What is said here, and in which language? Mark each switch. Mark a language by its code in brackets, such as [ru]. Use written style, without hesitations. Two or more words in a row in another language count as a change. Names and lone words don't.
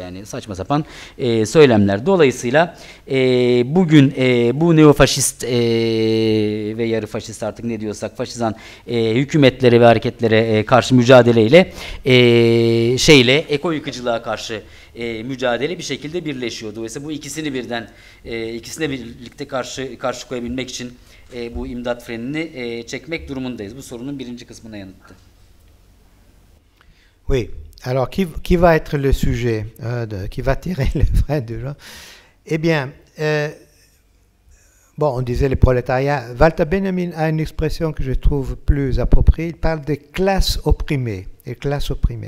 [tr] Yani saçma sapan söylemler. Dolayısıyla bugün bu neofaşist ve yarı faşist, artık ne diyorsak faşizan hükümetlere ve hareketlere karşı mücadeleyle eko yıkıcılığa karşı mücadele bir şekilde birleşiyor. Dolayısıyla bu ikisini ikisine birlikte karşı koyabilmek için bu imdat frenini çekmek durumundayız. Bu sorunun birinci kısmına yanıttı. [fr] Oui. Alors, qui va être le sujet, qui va tirer le frein de l'eau? Eh bien, bon, on disait le prolétariat. Walter Benjamin a une expression que je trouve plus appropriée. Il parle des classes opprimées, les classes opprimées.